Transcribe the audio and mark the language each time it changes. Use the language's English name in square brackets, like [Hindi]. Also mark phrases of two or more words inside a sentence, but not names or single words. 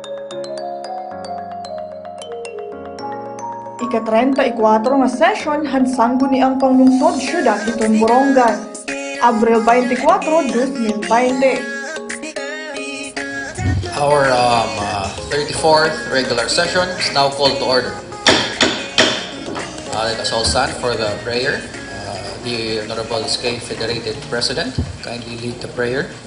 [Waray] Ika-34 nga session han Sangguniang Panlungsod Siyudad iton Borongan, Abril 24, 2020. [English] Our 34th regular session is now called to order. Let us all stand for the prayer. The Honorable SK Federated President, kindly lead the prayer.